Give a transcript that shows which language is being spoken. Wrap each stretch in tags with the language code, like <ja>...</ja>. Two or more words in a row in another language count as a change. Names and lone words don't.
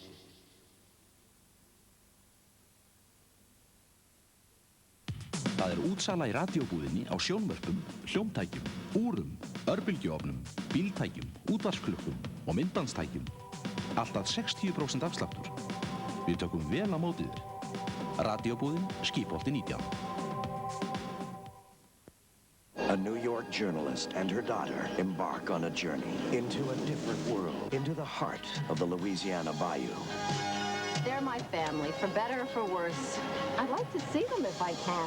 <is>Það útsala í radíóbúðinni á sjónvörpum, hljómtækjum, úrum, örbylgjuofnum, bíltækjum, útvarpsklukkum og myndbandstækjum. Allt að 60% afsláttur. Við tökum vel á móti þér. Radíóbúðin, Skipholti 19.</is> <en>A New York journalist and her daughter embark on a journey into a different world, into the heart of the Louisiana Bayou. They're my family, for better or for worse. I'd like to see them if I can.</en>